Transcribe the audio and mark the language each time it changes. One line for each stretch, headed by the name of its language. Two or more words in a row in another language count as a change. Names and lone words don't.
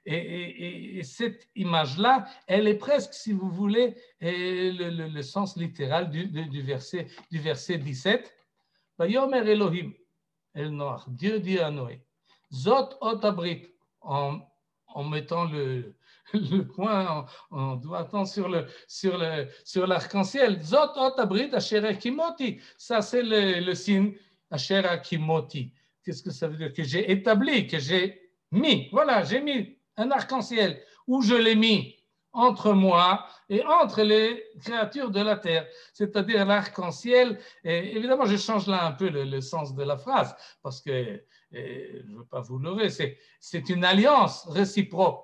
French: Et cette image-là, elle est presque, si vous voulez, le sens littéral du verset 17.
Hebrew: ויאמר אלהים אל נח,
French: Dieu dit à Noé,
Hebrew: זאת אות הברית,
French: en mettant le point en doigtant sur l'arc-en-ciel.
Hebrew: זאת אות הברית אשר הקמתי.
French: Ça, c'est le signe
Hebrew: אשר הקמתי.
French: Qu'est-ce que ça veut dire? Que j'ai établi, que j'ai mis. Voilà, j'ai mis un arc-en-ciel où je l'ai mis entre moi et entre les créatures de la terre, c'est-à-dire l'arc-en-ciel. Et évidemment, je change là un peu le sens de la phrase parce que je ne veux pas vous leurrer, c'est une alliance réciproque.